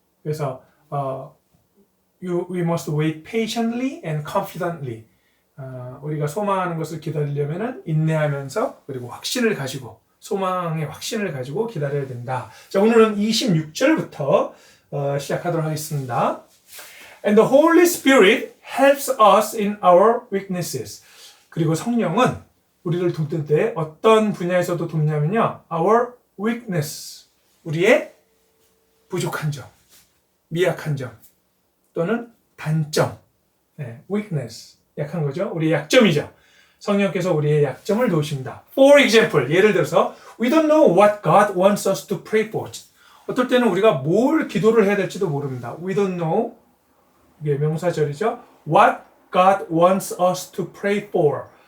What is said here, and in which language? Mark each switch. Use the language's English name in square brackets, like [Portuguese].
[Korean] 그래서 [English] we must wait patiently and confidently. [Korean] 우리가 소망하는 것을 기다리려면 인내하면서 그리고 확신을 가지고 소망의 확신을 가지고 기다려야 된다. 자, 오늘은 26절부터 시작하도록 하겠습니다. [English] And the Holy Spirit helps us in our weaknesses. [Korean] 그리고 성령은 우리를 돕는 때 어떤 분야에서도 돕냐면요. [English] Our weakness. [Korean] 우리의 부족한 점, 미약한 점 또는 단점. 네, weakness. 약한 거죠. 우리의 약점이죠. 성령께서 우리의 약점을 도우십니다. [English] For example, [Korean] 예를 들어서 [English] we don't know what God wants us to pray for. [Korean] 어떨 때는 우리가 뭘 기도를 해야 될지도 모릅니다. [English] We don't know, [Korean] 이게 명사절이죠. [English] What God wants us to pray for.